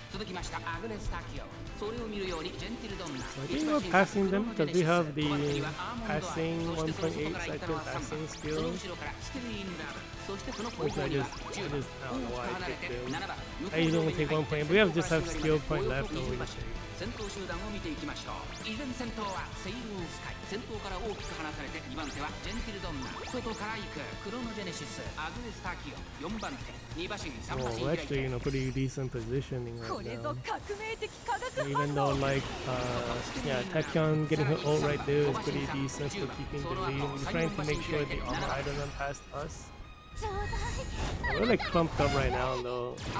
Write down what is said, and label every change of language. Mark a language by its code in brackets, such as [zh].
[ja] 続きましたアグネスタキオ。それを見るようにジェンティルドンナ。 [en] I think we're passing them because we have the passing 1.8 second passing skill. Which I just don't know why I picked them. I usually only take 1 point, but we have just have skill point left over to take. [ja] 先頭集団を見ていきましょう。依然先頭はセイウンスカイ。先頭から大きく離されて2番手はジェンティルドンナ。外から行くクロノジェネシス、アグネスタキオ。 4番手、2馬身、3馬身。 [en] Oh, we're actually in a pretty decent positioning right now. Even though like yeah, Tachyon getting her ult right there is pretty decent for keeping the lead. We're trying to make sure the armor eye doesn't pass us. We're like clumped up right now though.